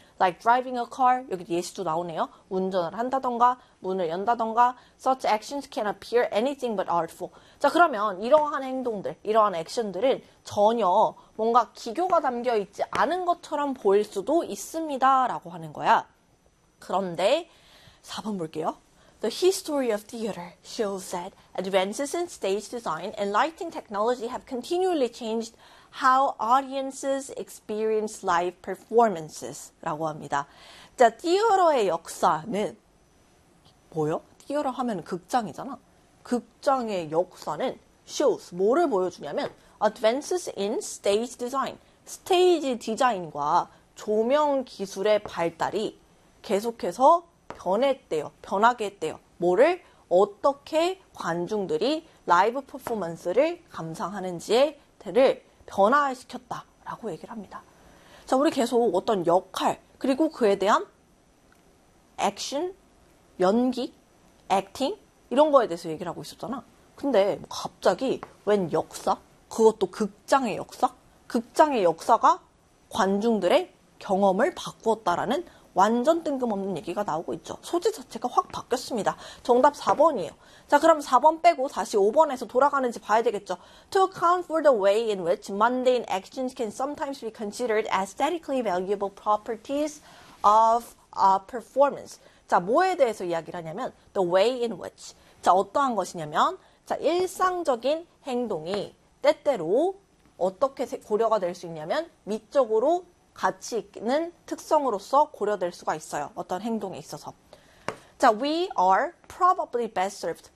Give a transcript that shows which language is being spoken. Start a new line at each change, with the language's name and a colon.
English: Like driving a car,
Korean: 여기 예시도 나오네요. 운전을 한다던가, 문을 연다던가,
English: such actions can appear anything but artful.
Korean: 자, 그러면 이러한 행동들, 이러한 액션들은 전혀 뭔가 기교가 담겨 있지 않은 것처럼 보일 수도 있습니다라고 하는 거야. 그런데 4번 볼게요.
English: The history of theater shows that advances in stage design and lighting technology have continually changed how audiences experience live performances
Korean: 라고 합니다. 자, 티어러의 역사는 뭐요? 티어러 하면 극장이잖아. 극장의 역사는 shows, 뭐를 보여주냐면
English: advances in stage design,
Korean: 스테이지 디자인과 조명 기술의 발달이 계속해서 변했대요. 변하게 했대요. 뭐를 어떻게 관중들이 라이브 퍼포먼스를 감상하는지에 대해 변화시켰다라고 얘기를 합니다. 자, 우리 계속 어떤 역할, 그리고 그에 대한 액션, 연기, 액팅, 이런 거에 대해서 얘기를 하고 있었잖아. 근데 갑자기 웬 역사? 그것도 극장의 역사? 극장의 역사가 관중들의 경험을 바꾸었다라는 완전 뜬금없는 얘기가 나오고 있죠. 소재 자체가 확 바뀌었습니다. 정답 4번이에요. 자, 그럼 4번 빼고 다시 5번에서 돌아가는지 봐야 되겠죠.
English: To account for the way in which mundane actions can sometimes be considered aesthetically valuable properties of a performance.
Korean: 자, 뭐에 대해서 이야기를 하냐면
English: the way in which.
Korean: 자, 어떠한 것이냐면 자, 일상적인 행동이 때때로 어떻게 고려가 될수 있냐면 미적으로 가치 있는 특성으로서 고려될 수가 있어요. 어떤 행동에 있어서. 자,
English: we are probably best served.